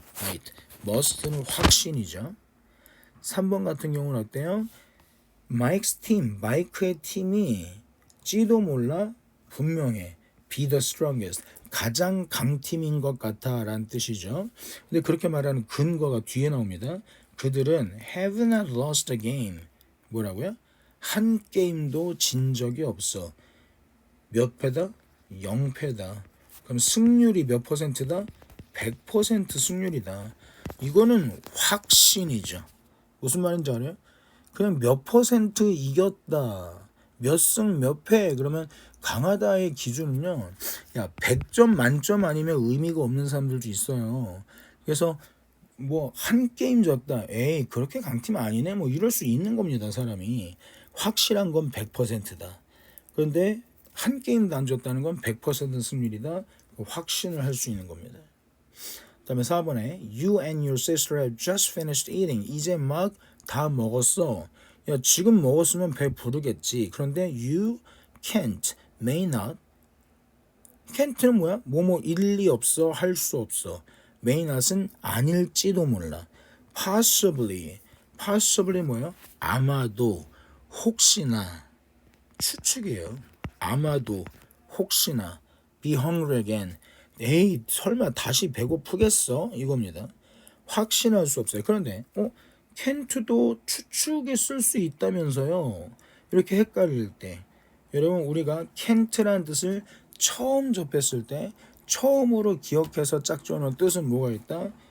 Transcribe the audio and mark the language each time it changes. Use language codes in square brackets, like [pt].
[ko] might. must는 확신이죠. 3번 같은 경우는 어때요? 마이크's 팀, 마이크의 팀이 찌도 몰라 분명해. [en] be the strongest. [ko] 가장 강팀인 것 같아 라는 뜻이죠. 근데 그렇게 말하는 근거가 뒤에 나옵니다. 그들은 [en] have not lost a game. [ko] 뭐라고요? 한 게임도 진 적이 없어. 몇 패다? 0패다. 그럼 승률이 몇 퍼센트다? 100% 승률이다. 이거는 확신이죠. 무슨 말인지 알아요? 그냥 몇 퍼센트 이겼다. 몇 승 몇 패. 그러면 강하다의 기준은요. 야, 100점 만점 아니면 의미가 없는 사람들도 있어요. 그래서 뭐 한 게임 졌다. 에이, 그렇게 강팀 아니네. 뭐 이럴 수 있는 겁니다, 사람이. 확실한 건 100%다. 그런데 한 게임도 안 졌다는 건 100% 승률이다. 확신을 할 수 있는 겁니다. 그다음에 4번에 [en] You and your sister have just finished eating. [ko] 이제 막 다 먹었어. 야, 지금 먹었으면 배 부르겠지. 그런데 [en] you can't, may not. [ko] can't는 뭐야? 뭐뭐 일리 없어, 할 수 없어. may not은 아닐지도 몰라. [en] possibly, possibly [ko] 뭐야? 아마도, 혹시나, 추측이에요. 아마도, 혹시나, [en] be hungry again. [ko] 에이, 설마 다시 배고프겠어? 이겁니다. 확신할 수 없어요. 그런데 can't도 추측에 쓸 수 있다면서요. 이렇게 헷갈릴 때 여러분 우리가 can't라는 뜻을 처음 접했을 때 처음으로 기억해서 짝져놓은 뜻은 뭐가 있다?